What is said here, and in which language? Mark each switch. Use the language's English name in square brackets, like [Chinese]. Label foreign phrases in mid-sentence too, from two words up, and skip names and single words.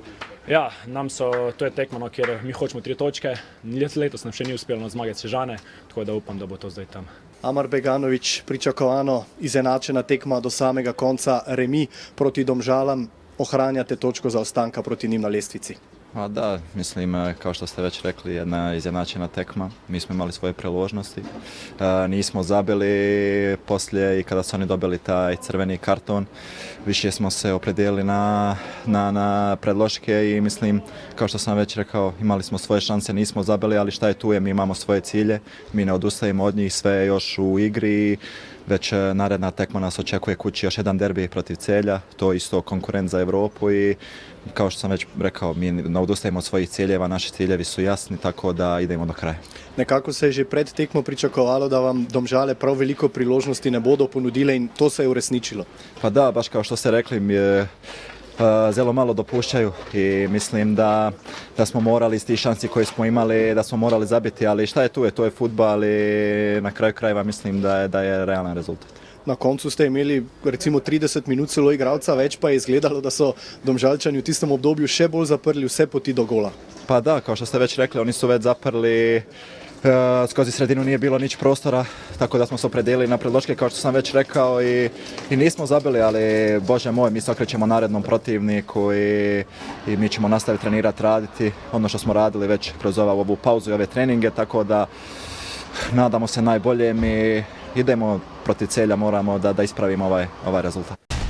[Slovenian] Ja, to je tekmo, kjer mi hočemo 3 točke. Letos nam še ni uspelo zmagati Sežane, tako da upam, da bo to zdaj tam. Amar Beganović, pričakovano izenačena tekma do samega konca, remi proti Domžalam, ohranjate točko zaostanka proti njim na lestvici. [Bosnian] Da, mislim, kao što ste već rekli, jedna izjednačena tekma. Mi smo imali svoje preložnosti. Nismo zabili poslije i kada su oni dobili taj crveni karton. Više smo se opredijelili na predloške i mislim, kao što sam već rekao, imali smo svoje šanse, nismo zabili, ali šta je tu je, mi imamo svoje cilje. Mi ne odustajemo od njih, sve je još u igri. Već naredna tekma nas očekuje kući još jedan derbi protiv Celja, to je isto konkurent za Europu i kao što sam već rekao, mi ne odustajemo od svojih ciljeva, naši ciljevi su jasni, tako da idemo do kraja. [Slovenian] Nekako se je že pred tekmo pričakovalo, da vam Domžale prav veliko priložnosti ne bodo ponudile in to se je uresničilo. [Bosnian] Pa da, baš kao što ste rekli, [Slovenian] zelo malo [Bosnian] dopušćaju i mislim da smo morali iz tih šansi koje smo imali, da smo morali zabiti, ali šta je tu, to je fudbal i na kraju krajeva mislim da je realan rezultat. [Slovenian] Na koncu ste imeli recimo 30 minut celo igralca več, pa je izgledalo, da so Domžalčani v tistem obdobju še bolj zaprli vse poti do gola. [Bosnian] Pa da, kao što ste već rekli, oni su već zaprli, skozi sredinu nije bilo nič prostora, tako da smo se opredijelili na predloške, kao što sam već rekao, i nismo zabili, ali Bože moj, mi se okrećemo narednom protivniku i mi ćemo nastaviti trenirati, raditi ono što smo radili već kroz ovu pauzu i ove treninge, tako da nadamo se najboljem i idemo protiv Celja, moramo da ispravimo ovaj rezultat.